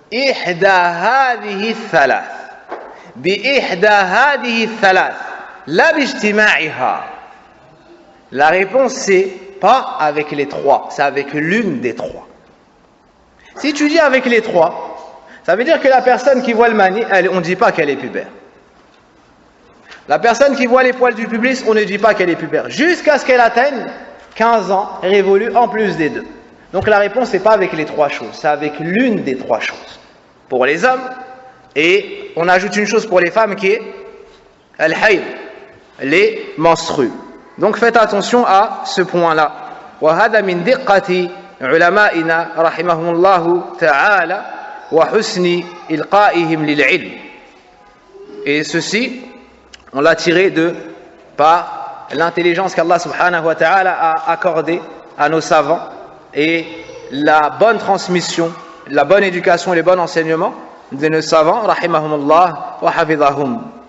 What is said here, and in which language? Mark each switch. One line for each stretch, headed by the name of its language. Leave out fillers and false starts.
Arabic: إحدى هذه الثلاث بإحدى هذه الثلاث لا باجتماعها.
French: La réponse c'est pas avec les 3, c'est avec l'une des 3. Si tu dis avec les 3, ça veut dire que la personne qui voit le mani, on ne dit pas qu'elle est pubère. La personne qui voit les poils du pubis, on ne dit pas qu'elle est pubère. Jusqu'à ce qu'elle atteigne 15 ans, révolue en plus des 2. Donc la réponse c'est pas avec les 3 choses, c'est avec l'une des 3 choses. Pour les hommes, et on ajoute une chose pour les femmes qui est al-hayd, les menstrues. Donc faites attention à ce point-là.
Arabic: وهذا من دقة علمائنا رحمهم الله تعالى وحسن إلقائهم للعلم.
French: Et ceci, on l'a tiré par l'intelligence qu'Allah subhanahu wa ta'ala a accordée à nos savants et la bonne transmission, la bonne éducation et les bons enseignements de nos savants, rahimahumullah wa hafidhahum.